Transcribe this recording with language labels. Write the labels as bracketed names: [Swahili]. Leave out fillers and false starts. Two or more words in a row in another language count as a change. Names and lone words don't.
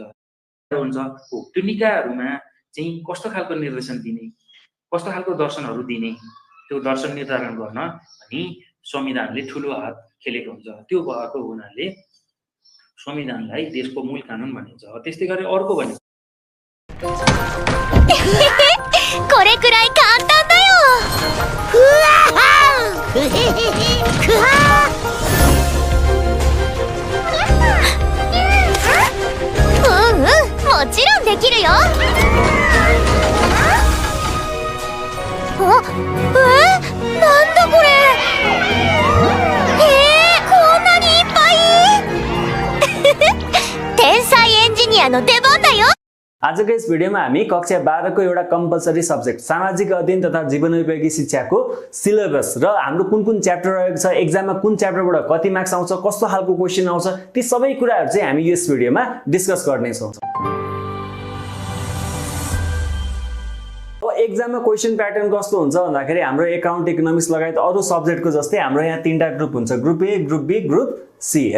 [Nepali] हो त्यो निकायहरूमा चाहिँ कस्तो खालको निर्देशन दिने, कस्तो खालको दर्शनहरू दिने, त्यो दर्शन निर्धारण गर्न अनि संविधानले ठुलो हात खेलेको हुन्छ। त्यो भएको हुनाले संविधानलाई देशको मूल कानुन भनिन्छ। त्यस्तै गरी अर्को भनेको [Japanese] これくらい簡単だよ。ふわーふへへへふわー。もちちろんできるよ。なんだこれ。こんなにいっぱい。天才エンジニアの出番だよ。 [Nepali] आजको यस भिडियोमा हामी कक्षा 12 को एउटा [English] compulsory subject [Nepali] सामाजिक अध्ययन तथा जीवनोपयोगी शिक्षाको सिलेबस र हाम्रो कुन कुन च्याप्टर रहेको छ, एक्जाममा कुन च्याप्टरबाट कति मार्क्स आउँछ, कस्तो खालको क्वेशन आउँछ, ती सबै कुराहरु चाहिँ हामी यस भिडियोमा डिस्कस गर्ने छौं। एक्जाममा [English] question pattern [Nepali] कस्तो हुन्छ भन्दाखेरि हाम्रो अकाउन्ट, इकोनोमिक्स लगायत अरु सब्जेक्टको जस्तै हाम्रो यहाँ तीनटा ग्रुप हुन्छ, [English] group A, group B, group C [Nepali] है।